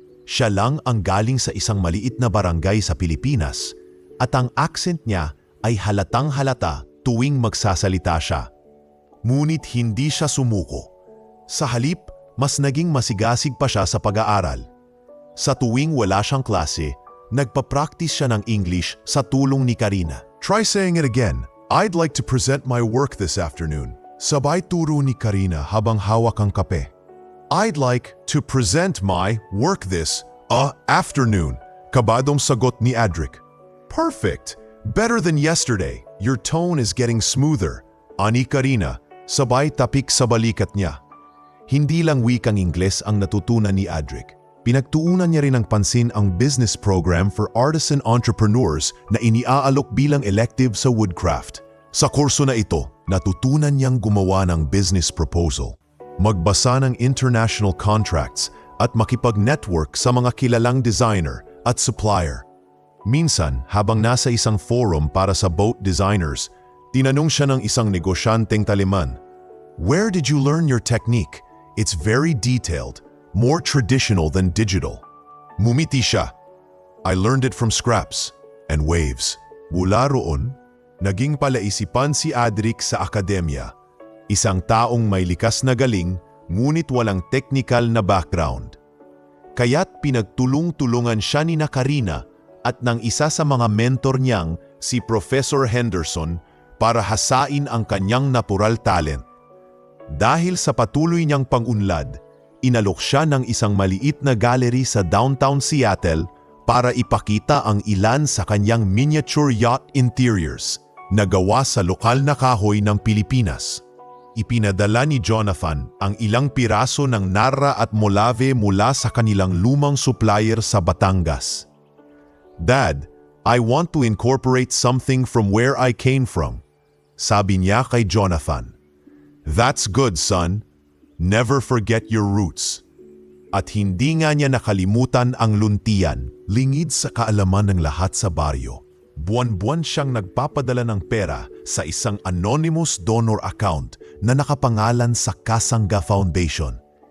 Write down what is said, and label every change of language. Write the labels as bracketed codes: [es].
[tl] Siya lang ang galing sa isang maliit na barangay sa Pilipinas at ang accent niya ay halatang-halata tuwing magsasalita siya. Ngunit hindi siya sumuko. Sa halip, mas naging masigasig pa siya sa pag-aaral. Sa tuwing wala siyang klase, nagpa-practice siya ng English sa tulong ni Karina. [en] Try saying it again. I'd like to present my work this afternoon. [tl] Sabay turo ni Karina habang hawak ang kape. [en] I'd like to present my work this afternoon. [tl] Kabadong sagot ni Adric. [en] Perfect. Better than yesterday. Your tone is getting smoother. [tl] Ani Karina, sabay tapik sa balikat niya. Hindi lang wikang Ingles ang natutunan ni Adric. Pinagtuunan niya rin ng pansin ang business program for artisan entrepreneurs na iniaalok bilang elective sa Woodcraft. Sa kurso na ito, natutunan niyang gumawa ng business proposal, magbasa ng international contracts at makipag-network sa mga kilalang designer at supplier. Minsan, habang nasa isang forum para sa boat designers, tinanong siya ng isang negosyanteng Taliman, [en] Where did you learn your technique? It's very detailed, more traditional than digital. [tl] Mumiti siya. [en] I learned it from scraps. and waves. [tl] Mula roon, naging palaisipan si Adric sa akademya. Isang taong may likas na galing, ngunit walang technical na background. Kaya't pinagtulong-tulungan siya ni Karina at ng isa sa mga mentor niyang si Professor Henderson para hasain ang kanyang natural talent. Dahil sa patuloy niyang pag-unlad, inalok siya ng isang maliit na gallery sa downtown Seattle para ipakita ang ilan sa kanyang miniature yacht interiors na gawa sa lokal na kahoy ng Pilipinas. Ipinadala ni Jonathan ang ilang piraso ng Narra at Molave mula sa kanilang lumang supplier sa Batangas. [en] "Dad, I want to incorporate something from where I came from," [tl] sabi niya kay Jonathan. [en] "That's good, son. Never forget your roots." [tl] At hindi nga niya nakalimutan ang luntian, lingid sa kaalaman ng lahat sa baryo. Buwan-buwan siyang nagpapadala ng pera sa isang anonymous donor account na nakapangalan sa Kasangga Foundation.